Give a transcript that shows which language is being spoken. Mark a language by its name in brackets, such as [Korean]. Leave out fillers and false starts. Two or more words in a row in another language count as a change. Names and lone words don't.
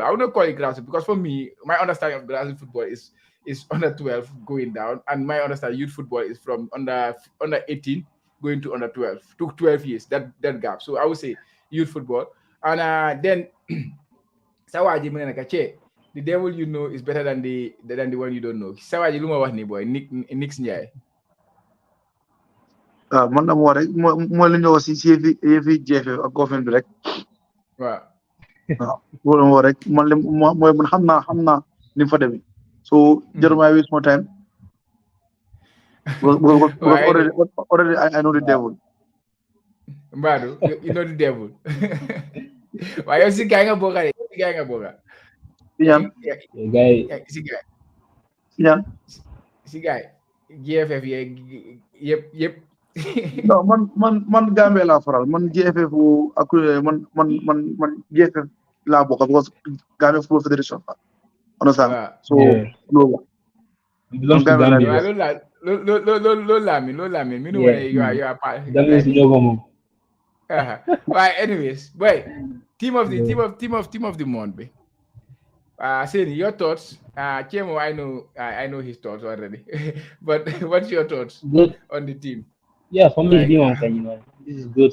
[English] I would not call it grassroots because for me, my understanding of grassroots football is under 12 going down, and my understanding youth football is from under 18 going to under 12 to 12 years. That gap. So I would say youth football, and then the the devil you know is better than the one you don't know. [Wolof] Sawaji luma wax ni boy Nix Ndiaye. man dama wax rek mooy li ñu wax si yëfi GFF ak government bi rek. waaw. loolu moo rek man mooy man xam naa ni mu fa demee. so jarul maa [English] waste more time. already I know the devil. Mbadu, you know the devil. Why you [Wolof] si gay nga boka de? Si gay nga boka. Si gay. [English] GFF yep. No, [Wolof] man Gambia la faral. Man GFF ak man GFF la boka because Gambia Football Federation. [English] Understand? So no. Belongs to Gambia. [Wolof] Loolu laa miin mi nu wane [English] you are part. That means no more. Right, anyways, boy, team of the month, be. Seni, your thoughts? Chemo, I know his thoughts already, but what's your thoughts on the team? Yeah, for me, this is good.